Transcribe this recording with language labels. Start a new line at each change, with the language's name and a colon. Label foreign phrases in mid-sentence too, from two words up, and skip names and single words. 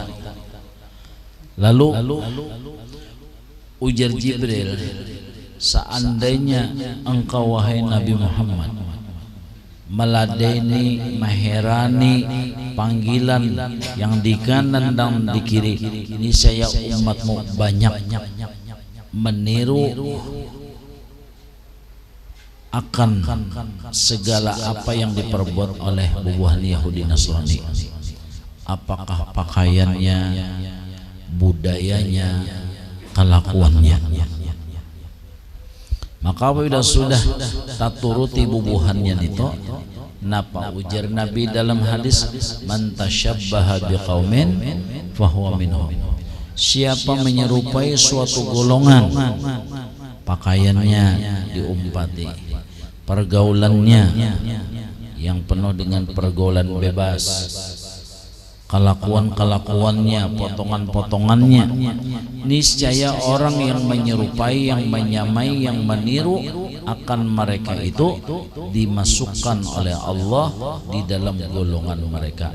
Indonesian: Lalu ujar Jibril, seandainya engkau wahai Nabi Muhammad meladeni, meherani panggilan yang di kanan dan di kiri, ini saya umatmu banyak meniru akan segala apa yang diperbuat oleh bubuhan Yahudi Nasrani. Apakah pakaiannya, budayanya, kelakuannya. Maka apabila sudah tak turuti bubuhannya itu, napa ujar Nabi dalam hadis,
Arabic: man tasyabbaha biqaumin fahuwa minhum.
Indonesian: Siapa menyerupai suatu golongan, pakaiannya diumpati, pergaulannya yang penuh dengan pergaulan bebas, kelakuan-kelakuannya, potongan-potongannya, niscaya orang yang menyerupai, yang menyamai, yang meniru akan mereka itu dimasukkan oleh Allah di dalam golongan mereka.